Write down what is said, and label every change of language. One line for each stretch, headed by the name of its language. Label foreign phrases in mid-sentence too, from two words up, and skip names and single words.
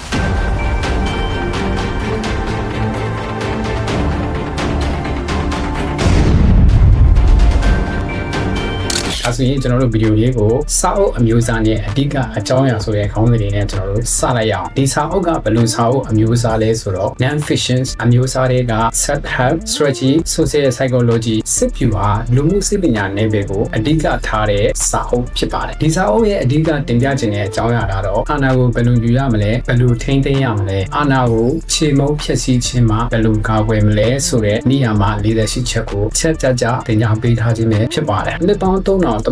Burmese: အဲဆိုရင်ကျွန်တော်တို့ဗီဒီယိုလေးကိုစာအုပ်အမျိုးအစားနဲ့အဓိကအကြောင်းအရာဆိုတဲ့ခေါင်းစဉ်တွေနဲ့ကျွန်တော်တို့စလိုက်ရအောင်ဒီစာအုပ်ကဘယ်လိုစာအုပ်အမျိုးအစားလဲဆိုတော့ non-fiction အမျိုးအစားတွေက
English: self-help strategy social psychology
Burmese: စစ်ဗျူဟာလူမှုစိတ်ပညာ နယ်ပယ်ကိုအဓိကထားတဲ့စာအုပ်ဖြစ်ပါတယ်ဒီစာအုပ်ရဲ့အဓိကတင်ပြခြင်းတဲ့အကြောင်းအရာကတော့အာဏာကိုဘယ်လိုယူရမလဲဘယ်လိုထိန်းသိမ်းရမလဲအာဏာကိုခြေမုံဖျက် ဆီးခြင်းမှာဘယ်လိုကာကွယ်မလဲဆိုတဲ့နေရာမှာ48ချက်ကိုချက်ကြကြတင်ပြပေးထားခြင်းပဲဖြစ်ပါတယ်နှစ်ပေါင်း3000တ